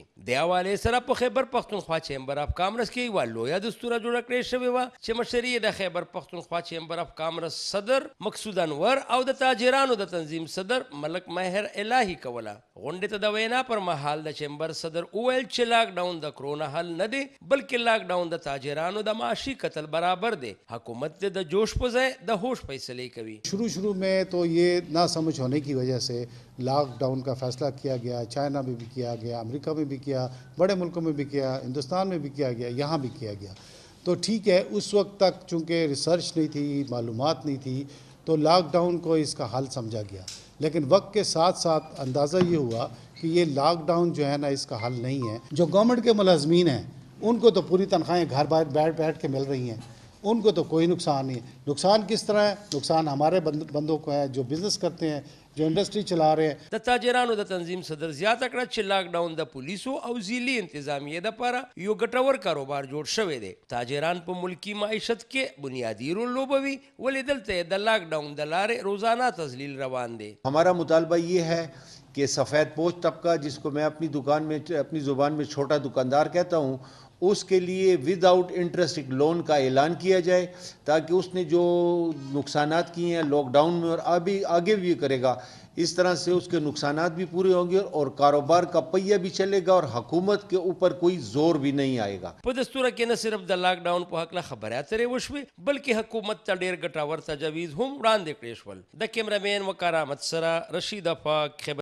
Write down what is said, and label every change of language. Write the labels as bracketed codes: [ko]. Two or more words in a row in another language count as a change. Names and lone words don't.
[ps] د حوالې سره په خیبر پښتونخوا چیمبر اف کامرس کې یوه لویه دستوره جوړه کړې شوې وه چې مشري یې د خیبر پښتونخوا چیمبر اف کامرس صدر مقصود انور او د تاجرانو د تنظیم صدر ملک ماهر الهي کوله. غونډې ته د وینا پر مهال د چیمبر صدر وویل چې لاک ډاون د کرونا حل نه دی بلکہ لاک ڈاؤن د تاجرانو د معاشی قتل برابر دی. حکومت د جوش په ځای د ہوش فیصلے کوي. [ur] شروع میں تو یہ نہ سمجھ ہونے کی وجہ سے لاک ڈاؤن کا فیصلہ کیا گیا. چائنا میں بھی کیا گیا, امریکہ میں بھی کیا, بڑے ملکوں میں بھی کیا, ہندوستان میں بھی کیا گیا, یہاں بھی کیا گیا. تو ٹھیک ہے, اس وقت تک چونکہ ریسرچ نہیں تھی, معلومات نہیں تھی, تو لاک ڈاؤن کو اس کا حل سمجھا گیا. لیکن وقت کے ساتھ ساتھ اندازہ یہ ہوا کہ یہ لاک ڈاؤن جو ہے نا اس کا حل نہیں ہے. جو گورنمنٹ کے ملازمین ہیں ان کو تو پوری تنخواہیں گھر بیٹھ کے مل رہی ہیں ان کو تو کوئی نقصان نہیں ہے. نقصان کس طرح ہے? نقصان ہمارے بندوں کو ہے جو بزنس کرتے ہیں، جو انڈسٹری چلا رہے ہیں. [ps] د تاجرانو د تنظیم صدر زیاته کړه چې لاک ډاون د پولیسو او ځیلي انتظامیې لپاره یو ګټور کاروبار جوړ شوی دی. تاجران په ملکی معیشت کې بنیادی رول لوبوي، ولې دلته د لاک ډاون د لارې روزانه تذلیل روان دی. [ur] ہمارا مطالبہ یہ ہے کہ سفید پوش طبقہ، جس کو میں اپنی دکان میں، اپنی زبان میں چھوٹا دکاندار کہتا ہوں، اس کے لیے [en] without interest [ur] ایک لون کا اعلان کیا جائے، تاکہ اس نے جو نقصانات کیے ہیں لاک ڈاؤن میں اور ابھی آگے بھی کرے گا، اس طرح سے اس کے نقصانات بھی پورے ہوں گے اور کاروبار کا پہیہ بھی چلے گا اور حکومت کے اوپر کوئی زور بھی نہیں آئے گا. [ps] په دستوره کې نه صرف د لاک ډاون په هکله خبرې اترې وشوې، بلکې حکومت ته ډېر ګټور تجاویز هم وړاندې کړې شول. د کیمرامین وقار احمد سره رشید افاق.